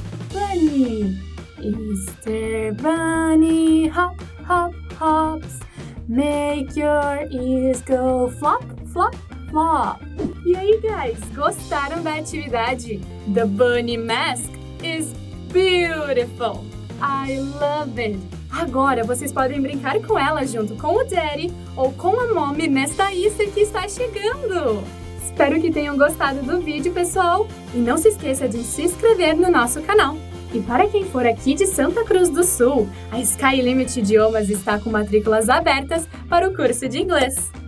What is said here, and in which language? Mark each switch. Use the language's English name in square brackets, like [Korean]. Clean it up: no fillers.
[English] Bunny, Easter bunny, hop, hop, hops, make your ears go flop, flop, flop. [Portuguese] E aí, guys, gostaram da atividade? [English] The bunny mask is beautiful. I love it. [Portuguese] Agora vocês podem brincar com ela junto com o Daddy ou com a Mommy nesta Easter que está chegando. Espero que tenham gostado do vídeo, pessoal. E não se esqueça de se inscrever no nosso canal. E para quem for aqui de Santa Cruz do Sul, a SKYLIMIT Idiomas está com matrículas abertas para o curso de inglês.